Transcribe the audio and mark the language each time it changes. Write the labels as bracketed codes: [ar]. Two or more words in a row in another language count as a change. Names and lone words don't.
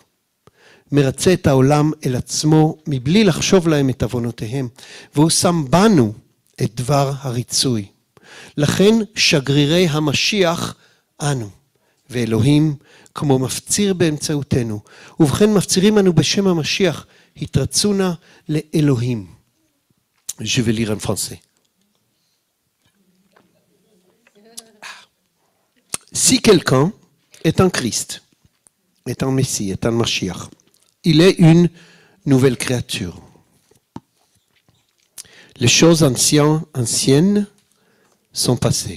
[he] מרצה את העולם אל עצמו מבלי לחשוב להם את עוונותיהם, והוא שם בנו את דבר הריצוי. לכן שגרירי המשיח אנו, ואלוהים כמו מפציר באמצעותנו, ובכן מפצירים אנו בשם המשיח, התרצו נא לאלוהים. [fr] Je vais lire en français. Si quelqu'un est en Christ, est un Messie, est un Mashiach, il est une nouvelle créature. Les choses anciennes sont passées.